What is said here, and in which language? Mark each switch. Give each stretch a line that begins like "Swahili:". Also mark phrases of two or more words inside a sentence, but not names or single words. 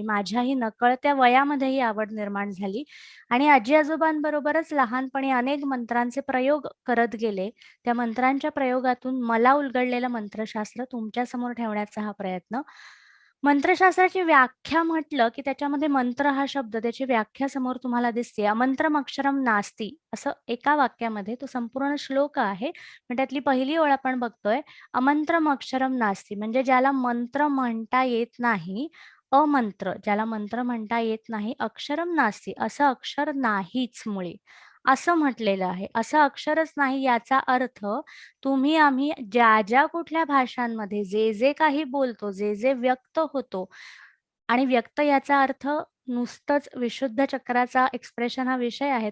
Marathi: माझ्याही नकळत्या वयामध्ये ही आवड निर्माण झाली आणि आजी-आजोबांबरोबरच लहानपणी अनेक मंत्रांचे प्रयोग करत गेले. त्या मंत्रांच्या प्रयोगातून मला उलगडलेलं मंत्रशास्त्र तुमच्यासमोर ठेवण्याचा हा प्रयत्न. मंत्रशास्त्राची व्याख्या म्हटलं, की त्याच्यामध्ये मंत्र हा शब्द त्याची व्याख्या समोर तुम्हाला दिसते.
Sanskrit: अमंत्रम अक्षरम नास्ति
Marathi: असं एका वाक्यामध्ये तो संपूर्ण श्लोक आहे. पण त्यातली पहिली ओळ आपण बघतोय.
Sanskrit: अमंत्रम अक्षरम नास्ति
Marathi: म्हणजे ज्याला मंत्र म्हणता येत नाही, अमंत्र ज्याला मंत्र म्हणता येत नाही,
Sanskrit: अक्षरम नास्ति
Marathi: असं अक्षर नाहीच मुळी, असं म्हटलेलं आहे. असं अक्षरच नाही याचा अर्थ तुम्ही आम्ही ज्या कुठल्या भाषांमध्ये जे काही बोलतो, जे व्यक्त होतो आणि व्यक्त याचा अर्थ नुसतंच विशुद्ध चक्राचा एक्सप्रेशन हा विषय आहे.